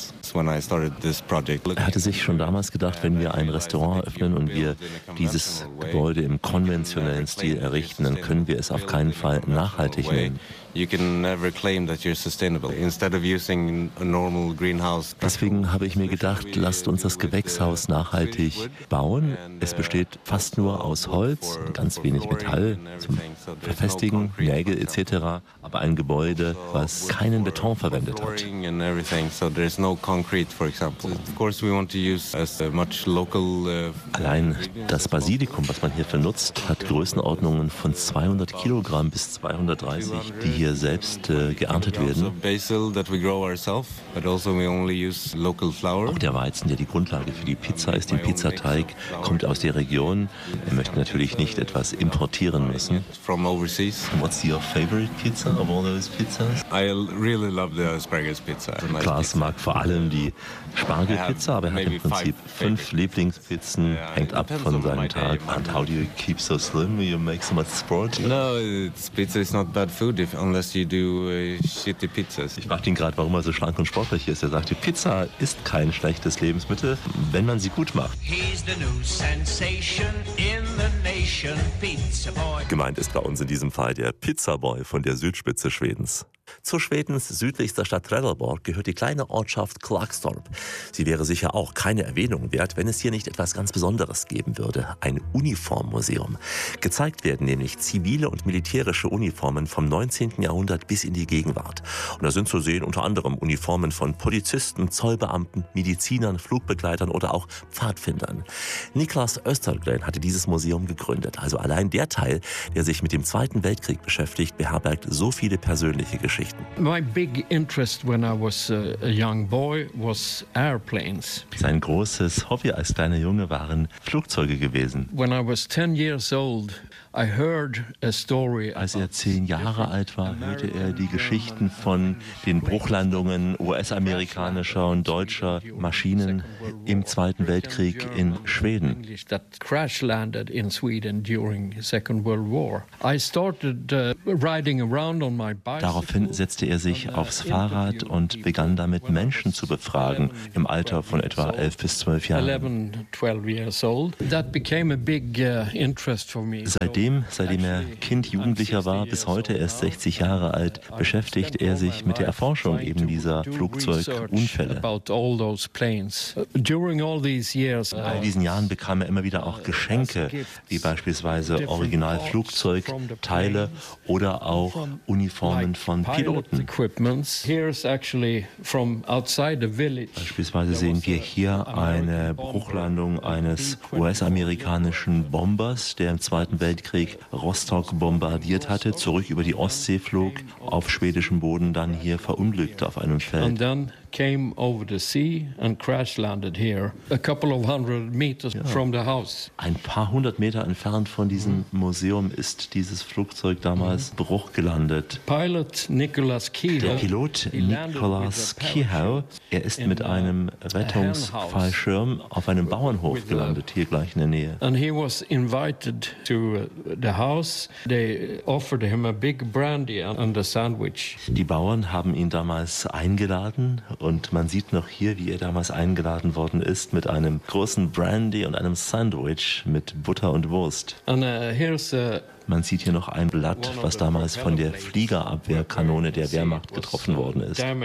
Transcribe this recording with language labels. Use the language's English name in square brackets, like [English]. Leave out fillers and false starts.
[German] Er hatte sich schon damals gedacht, wenn wir ein Restaurant öffnen und wir dieses Gebäude im konventionellen Stil errichten, dann können wir es auf keinen Fall nachhaltig nennen. [English] You can never claim that you're sustainable. Instead of using a normal greenhouse. [German] Deswegen habe ich mir gedacht, lasst uns das Gewächshaus nachhaltig bauen. Es besteht fast nur aus Holz, ganz wenig Metall zum Verfestigen, Nägel etc. Aber ein Gebäude, was keinen Beton verwendet hat. [English] So there's no concrete, for example. Of course, we want to use as much local. [German] Allein das Basilikum, was man hierfür nutzt, hat Größenordnungen von 200 Kilogramm bis 230. Die hier selbst geerntet werden. Auch der Weizen, der die Grundlage für die Pizza ist, den Pizzateig, kommt aus der Region. Wir möchten natürlich nicht etwas importieren müssen. [English] What's your favorite pizza of all those pizzas? I really love the asparagus pizza. [German] Klaus mag vor allem die Spargelpizza, aber er hat im Prinzip fünf Lieblingspizzen, hängt ab von seinem Tag. [English] And how do you keep so slim? You make so much sport? No, pizza is not bad food. Unless you do shitty pizzas. [German] Ich frage ihn gerade, warum er so schlank und sportlich ist. Er sagt, die Pizza ist kein schlechtes Lebensmittel, wenn man sie gut macht. [English] He's the new sensation in the nation, Pizza Boy. [German] Gemeint ist bei uns in diesem Fall der Pizza Boy von der Südspitze Schwedens. Zu Schwedens südlichster Stadt Trelleborg gehört die kleine Ortschaft Klagstorp. Sie wäre sicher auch keine Erwähnung wert, wenn es hier nicht etwas ganz Besonderes geben würde. Ein Uniformmuseum. Gezeigt werden nämlich zivile und militärische Uniformen vom 19. Jahrhundert bis in die Gegenwart. Und da sind zu sehen unter anderem Uniformen von Polizisten, Zollbeamten, Medizinern, Flugbegleitern oder auch Pfadfindern. Niklas Östergren hatte dieses Museum gegründet. Also allein der Teil, der sich mit dem Zweiten Weltkrieg beschäftigt, beherbergt so viele persönliche Geschichten. [English] My big interest when I was a young boy was airplanes. [German] Sein großes Hobby als kleiner Junge waren Flugzeuge gewesen. [English] When I was 10 years old, I heard a story. [German] Als er 10 Jahre alt war, hörte er die Geschichten von den Bruchlandungen US-amerikanischer und deutscher Maschinen im Zweiten Weltkrieg in Schweden. [English] That crash landed in Sweden during Second World War. I started riding around on my bike. [German] Daraufhin setzte er sich aufs Fahrrad und begann damit, Menschen zu befragen, im Alter von etwa 11 bis 12 Jahren. [English] That became a big interest for me. [German] Seitdem, seitdem er Kind, Jugendlicher war, bis heute erst 60 Jahre alt, beschäftigt er sich mit der Erforschung eben dieser Flugzeugunfälle. All diesen Jahren bekam er immer wieder auch Geschenke, wie beispielsweise Originalflugzeugteile oder auch Uniformen von Piloten. Beispielsweise sehen wir hier eine Bruchlandung eines US-amerikanischen Bombers, der im Zweiten Weltkrieg Rostock bombardiert hatte, zurück über die Ostsee flog, auf schwedischem Boden dann hier verunglückte auf einem Feld. [English] Came over the sea and crash landed here a couple of hundred meters from the house. [German] Ein paar hundert Meter entfernt von diesem Museum ist dieses Flugzeug damals Bruch gelandet. [English] Pilot Nicholas Kehoe. [German] Der Pilot Nicholas Kehoe, er ist mit einem Rettungsfallschirm auf einem Bauernhof gelandet, hier gleich in der Nähe. [English] And he was invited to the house. They offered him a big brandy and a sandwich. [German] Die Bauern haben ihn damals eingeladen. Und man sieht noch hier, wie er damals eingeladen worden ist mit einem großen Brandy und einem Sandwich mit Butter und Wurst. [English] And, here's a [German] man sieht hier noch ein Blatt, was damals von der Fliegerabwehrkanone der Wehrmacht getroffen worden ist.